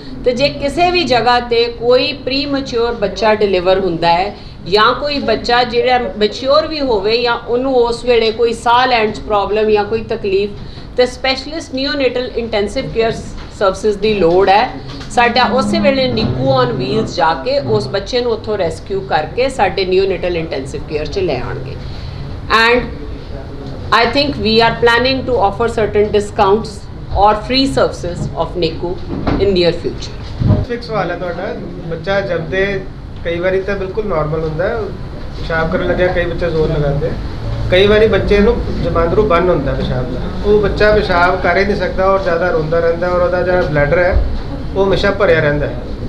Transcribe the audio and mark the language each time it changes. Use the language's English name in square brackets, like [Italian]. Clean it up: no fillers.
[Punjabi] ਤੇ ਜੇ ਕਿਸੇ ਵੀ ਜਗ੍ਹਾ ਤੇ ਕੋਈ ਪ੍ਰੀ ਮੈਚੁਰ ਬੱਚਾ ਡਿਲੀਵਰ ਹੁੰਦਾ ਹੈ ਜਾਂ ਕੋਈ ਬੱਚਾ ਜਿਹੜਾ ਮੈਚੁਰ ਵੀ ਹੋਵੇ ਜਾਂ ਉਹਨੂੰ ਉਸ ਵੇਲੇ ਕੋਈ ਸਾਹ ਲੈਣ 'ਚ ਪ੍ਰੋਬਲਮ ਜਾਂ ਕੋਈ ਤਕਲੀਫ, ਤੇ ਸਪੈਸ਼ਲਿਸਟ ਨਿਓਨੇਟਲ ਇੰਟੈਂਸਿਵ ਕੇਅਰ ਸਰਵਿਸਿਜ਼ ਦੀ ਲੋੜ ਹੈ, ਸਾਡਾ ਉਸੇ ਵੇਲੇ ਨਿੱਕੂ ਔਨ ਵੀਲਸ ਜਾ ਕੇ ਉਸ ਬੱਚੇ ਨੂੰ ਉੱਥੋਂ ਰੈਸਕਿਊ ਕਰਕੇ ਸਾਡੇ ਨਿਓਨੇਟਲ ਇੰਟੈਂਸਿਵ ਕੇਅਰ 'ਚ ਲੈ ਆਉਣਗੇ। [English] And I think we are planning to offer certain discounts or free services of NICU in near future. [Punjabi] Fix ਸਵਾਲ ਹੈ ਤੁਹਾਡਾ। ਬੱਚਾ ਜਦ ਦੇ ਕਈ ਵਾਰੀ ਤਾਂ ਬਿਲਕੁਲ ਨਾਰਮਲ ਹੁੰਦਾ ਹੈ, ਪਿਸ਼ਾਬ ਕਰਨ ਲੱਗਿਆ ਕਈ ਬੱਚੇ ਜ਼ੋਰ ਲਗਾਉਂਦੇ, ਕਈ ਵਾਰੀ ਬੱਚੇ ਨੂੰ ਜਮਾਂਦਰੂ ਬੰਨ ਹੁੰਦਾ ਪਿਸ਼ਾਬ ਦਾ, ਉਹ ਬੱਚਾ ਪਿਸ਼ਾਬ ਕਰ ਹੀ ਨਹੀਂ ਸਕਦਾ ਔਰ ਜ਼ਿਆਦਾ ਰੋਂਦਾ ਰਹਿੰਦਾ ਔਰ ਉਹਦਾ ਜਿਹੜਾ ਬਲੈਡਰ ਹੈ ਉਹ ਹਮੇਸ਼ਾ ਭਰਿਆ ਰਹਿੰਦਾ ਹੈ।